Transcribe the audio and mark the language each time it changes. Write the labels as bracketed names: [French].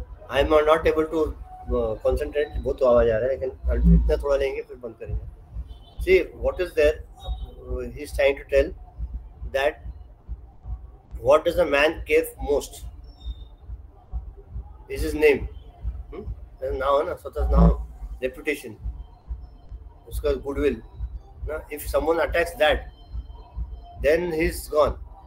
[English] I am not able to concentrate. [Hindi] बहुत आवाज आ रहा है, लेकिन इतना थोड़ा लेंगे फिर बंद करेंगे. [English] See what is there. He is trying to tell that what does a man care most is his name. Now na, so that's now reputation, uska goodwill. If someone attacks that, then he's gone.